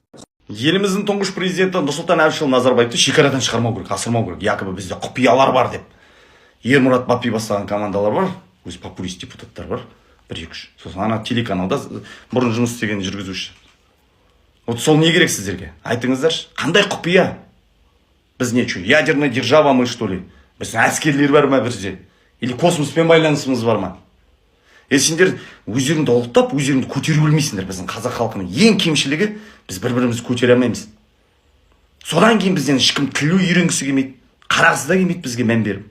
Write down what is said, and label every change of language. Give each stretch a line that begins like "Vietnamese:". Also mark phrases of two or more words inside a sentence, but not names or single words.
Kazakh: Еліміздің тұңғыш президенті Нұрсұлтан Әбішұлы Назарбаевты шекарадан шығармау керек, асырмау керек. Якобы бізде құпиялар бар деп. Ермұрат Батпи бастаған командалар бар, өзі популист депутаттар бар. 1-2. Сосын ана телеканалда бұрын жұмыс істеген жүргізуші. Вот сол не керек сіздерге? Айтыңыздаршы, қандай құпия? Біз не үшін?
Russian: Ядерная держава мы, что ли?
Kazakh: Біз әскерлер бар ма бізде? Или космоспен байланысымыз бар ма? Сендер өздеріңді ұлықтап, өздеріңді көтеру білмейсіңдер. Біздің қазақ халқының ең кемшілігі, біз бір-бірімізді көтере алмаймыз. Содан кейін бізден ешкім тіл үйренгісі келмейді, қарағысы да келмейді бізге мән беріп.